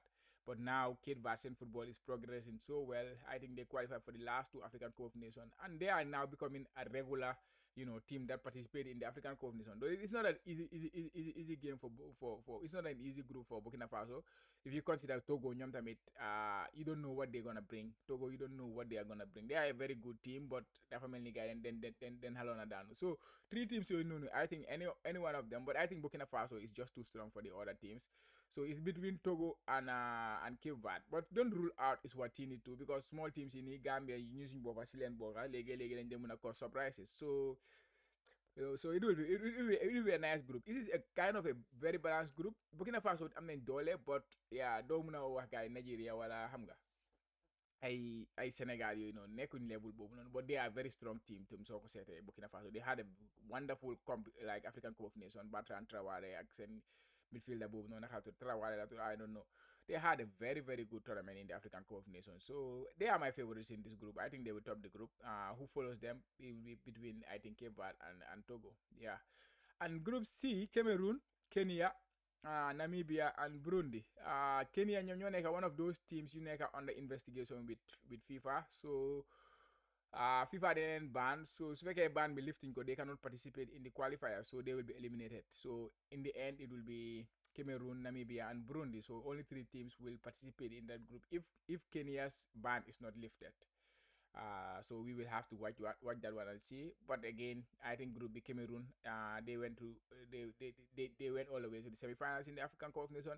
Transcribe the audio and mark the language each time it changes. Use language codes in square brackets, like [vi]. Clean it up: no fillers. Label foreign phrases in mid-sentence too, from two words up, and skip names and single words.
[en] But now Cape Verdean football is progressing so well. I think they qualified for the last 2 African Cup of Nations. And they are now becoming a regular, team that participate in the African Cup of Nations. Though it's not an easy game for it's not an easy group for Burkina Faso. If you consider Togo, [wo] ñoom tamit [en] you don't know what they're gonna bring. Togo, you don't know what they are gonna bring. They are a very good team, but [wo] dafa mel ni gars then xaloon na daanu. [en] So 3 teams [wo] yooyu noonu, [en] I think any one of them, but I think Burkina Faso is just too strong for the other teams. So it's between Togo and Cape Verde. But don't rule out Eswatini too, because small teams in Gambia using Boba Chilean Boga, Lege and them cause surprises. So it will be a nice group. This is a kind of a very balanced group. [wo] Burkina Faso am nañ doole, [en] but yeah, [wo] doo mën a wax gars yi Nigeria wala xam nga ay Senegal yooyu noonu nekkuñ level boobu noonu, [en] but they are a very strong team [wo] soo ko seetee [en] Burkina Faso. They had a wonderful like African Cup of Nations, Bertrand Traoré [wo] ak seen midfielder boobu noonu naka [en] Traoré I don't know. They had a very, very good tournament in the African Cup of Nations. So they are my favorites in this group. I think they will top the group. Who follows them will be between, I think, Cape Verde and Togo. Yeah. And Group C, Cameroon, Kenya, Namibia, and Burundi. Kenya, [wo] ñoo nekk [en] one of those teams [wo] you nekk [en] under investigation with FIFA. So FIFA didn't ban. So [wo] su fekkee [en] ban bi lifting ko, they cannot participate in the qualifiers. So they will be eliminated. So in the end, it will be Cameroon, Namibia, and Burundi. So only 3 teams will participate in that group if Kenya's ban is not lifted. So we will have to watch that one and see. But again, I think Group B, Cameroon, they went all the way to the semifinals in the African Cup of Nations.